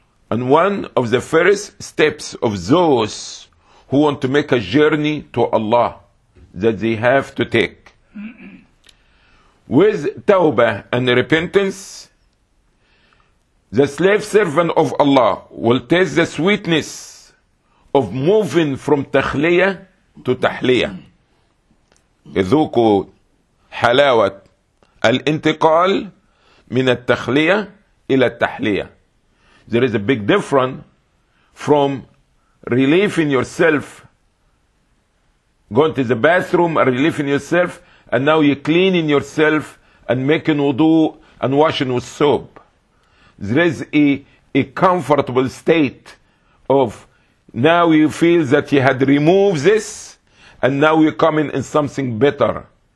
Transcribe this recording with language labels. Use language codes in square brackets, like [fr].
[en] And one of the first steps of those who want to make a journey to Allah that they have to take. With tawbah and repentance, the slave servant of Allah will taste the sweetness of moving from takhliyah to tahliyah. [ar] اذوقوا حلاوة الانتقال من التخلية إلى التحلية. [en] There is a big difference from relieving yourself, going to the bathroom and relieving yourself, and now you're cleaning yourself and making wudu and washing with soap. There is a comfortable state of now you feel that you had removed this and now you're coming in something better.